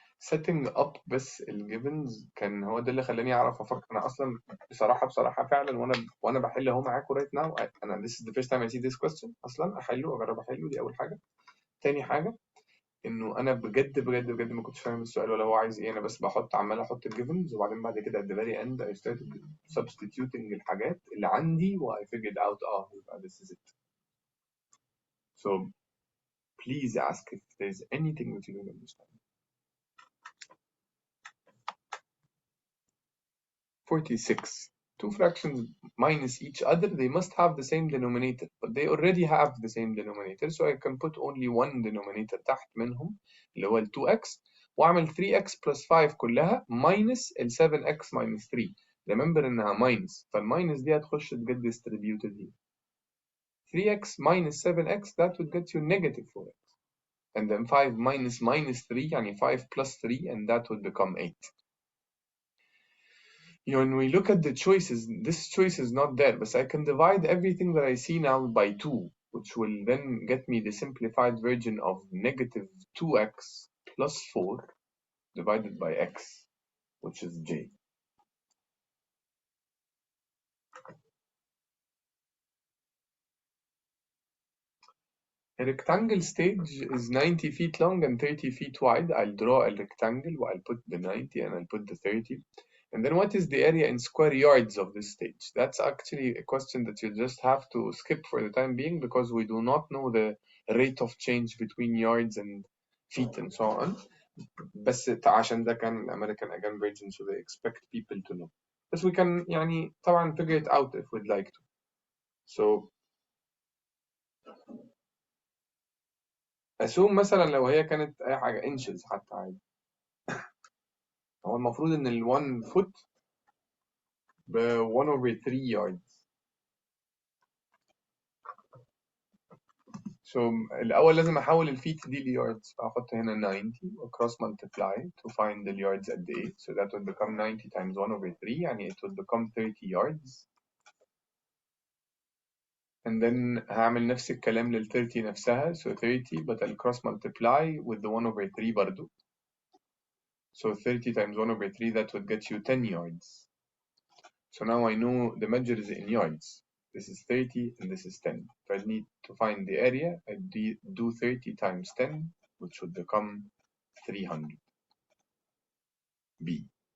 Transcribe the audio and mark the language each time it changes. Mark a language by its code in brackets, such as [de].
[ar] setting up بس الجيفنز كان هو ده اللي خلاني اعرف افكر. انا اصلا بصراحه فعلا وانا بحل اهو معاكم [en] right now. انا this is the first time I see this question اصلا. [ar] اجرب احله، دي اول حاجه. تاني حاجه انه انا بجد ما كنتش فاهم السؤال ولا هو عايز ايه. انا بس عمال احط الجيفنز وبعدين بعد كده [en] at the very end I started substituting [ar] الحاجات اللي عندي و [en] I figured out this is it. So please ask if there's anything that you don't understand. 46. Two fractions minus each other, they must have the same denominator, but they already have the same denominator, so I can put only one denominator تحت منهم [ar] اللي هو ال 2x واعمل [en] 3x plus 5 كلها minus ال 7x minus 3. [ar] Remember انها minus، فالماينس دي هتخش تجد distributed here. [en] 3x minus 7x, that would get you negative 4x. And then 5 minus 3 يعني 5 plus 3, and that would become 8. When we look at the choices, this choice is not there, but I can divide everything that I see now by 2. which will then get me the simplified version of negative 2x plus 4 divided by x, which is j. A rectangle stage is 90 feet long and 30 feet wide. I'll draw a rectangle, I'll put the 90 and I'll put the 30. And then what is the area in square yards of this stage? That's actually a question that you just have to skip for the time being, because we do not know the rate of change between yards and feet and so on. [ar] بس عشان ده كان American again version, [en] so they expect people to know. But we can يعني طبعا figure it out if we'd like to. [ar] So assume مثلا لو هي كانت أي حاجة inches حتى عادي. هو المفروض إن ال 1 foot ب 1/3 yards. So الأول لازم أحول الفيت دي لياردز، فأحط هنا 90 و [en] cross multiply to find the yards [ar] قد إيه. [en] So that would become 90 times 1/3 يعني it would become 30 yards. And then هعمل نفس الكلام لل 30 نفسها. So 30 but I'll cross multiply with the 1/3 برضو. So 30 times 1/3 that would get you 10 yards. So now I know the measures in yards. This is 30 and this is 10. If I need to find the area, I do 30 times 10, which would become 300. B.